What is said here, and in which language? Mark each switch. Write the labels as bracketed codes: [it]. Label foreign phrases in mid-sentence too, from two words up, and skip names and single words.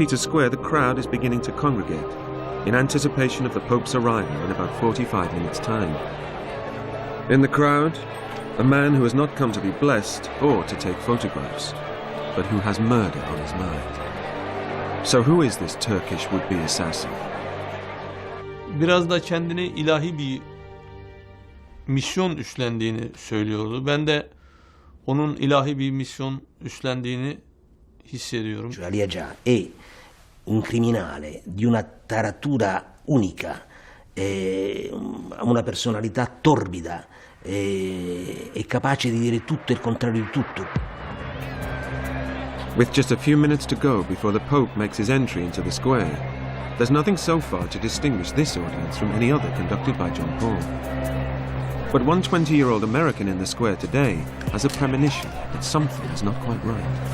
[en] Peter's Square, the crowd is beginning to congregate in anticipation of the Pope's arrival in about 45 minutes' time. In the crowd, a man who has not come to be blessed or to take photographs, but who has murder on his mind. So who is this Turkish would-be assassin? [tr] Biraz da kendini ilahi bir misyon üstlendiğini söylüyordu. Ben de onun ilahi bir misyon üstlendiğini hissediyorum. [it] Agca è un criminale di una taratura unica, una personalità torbida, è capace di dire tutto e il contrario di tutto. [en] With just a few minutes to go before the Pope makes his entry into the square, there's nothing so far to distinguish this audience from any other conducted by John Paul. But one 20-year-old American in the square today has a premonition that something is not quite right.